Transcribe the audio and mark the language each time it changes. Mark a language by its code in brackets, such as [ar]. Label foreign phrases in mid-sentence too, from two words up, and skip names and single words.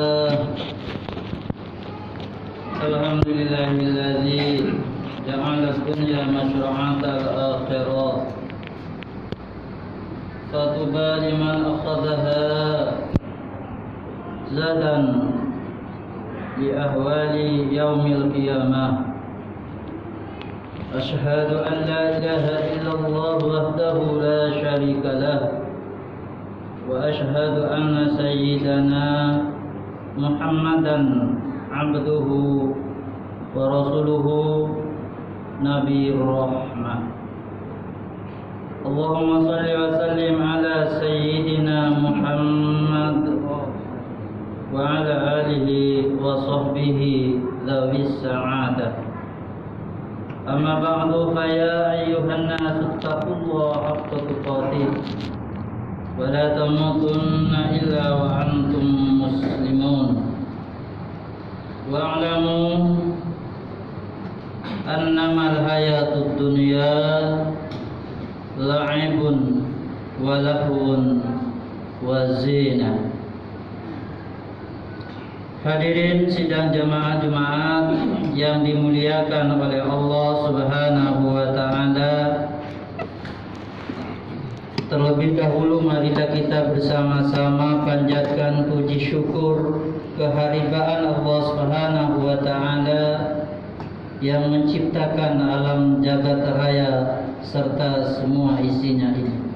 [ar] الحمد لله الذي جعل الدنيا مزرعة الآخرة. فطوبى لمن اتخذها زادا لأحوال يوم القيامة. أشهد أن لا إله إلا الله وحده لا شريك له. وأشهد أن سيدنا محمدا عبده ورسوله نبي الرحمة. اللهم صل وسلم على سيدنا محمد وعلى آله وصحبه ذوي السعادة. أما بعد فيا أيها الناس اتقوا الله حق تقاته ولا تموتن إلا وأنتم مسلمون. واعلموا أنما الحياة الدنيا لعب ولهو وزينة. [id] Hadirin sidang jemaah-jemaah yang dimuliakan oleh [ar] الله سبحانه وتعالى. [id] Terlebih dahulu marilah kita bersama-sama panjatkan puji syukur keharibaan [ar] الله سبحانه وتعالى [id] yang menciptakan alam jagat raya serta semua isinya ini.